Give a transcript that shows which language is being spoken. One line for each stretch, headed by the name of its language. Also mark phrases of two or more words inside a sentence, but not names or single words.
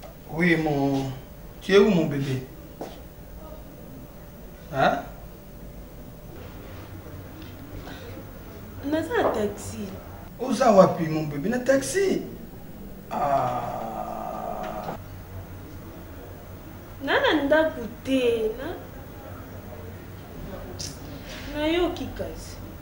French: Oui, mon. Tu es où, mon bébé? Hein?
Lingala: Naza na taxi. Oza wapi,
French: mon bébé?
Lingala: Na taxi? Ah. Na na ndako te, na. Nayoki kasi.